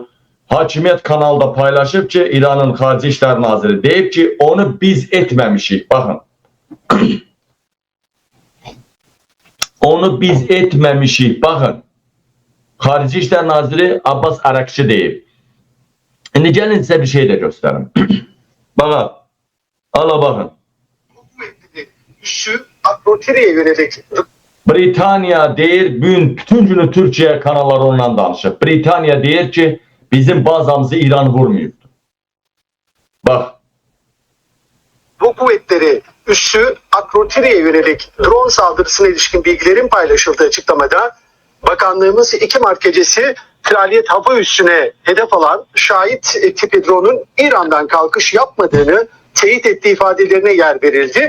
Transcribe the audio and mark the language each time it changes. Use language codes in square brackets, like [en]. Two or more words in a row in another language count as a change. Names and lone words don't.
[az] Hakimiyyət kanalda paylaşıb ki, İranın Xarici İşlər Naziri deyib ki, onu biz etməmişik. Baxın. Onu biz etməmişik. Baxın. Xarici İşlər Naziri Abbas Arakçı deyib. İndi gəlin sizə bir şey də göstərim. [tr] Bakın. Ala bakın. Kuvvetli bir güçlü Akrotiri'ye yönelik [az] Britaniya deyir, bütün günü Türkiye kanalları ondan danışır. Britaniya deyir ki, bizim bazamızı İran vurmayıbdır. [tr] Bak. Bu kuvvetleri üssü Akrotiri'ye yönelik drone saldırısına ilişkin bilgilerin paylaşıldığı açıklamada bakanlığımız 2 Mart gecesi Kraliyet Hava Üssü'ne hedef alan şahit tipi drone'un İran'dan kalkış yapmadığını teyit ettiği ifadelerine yer verildi.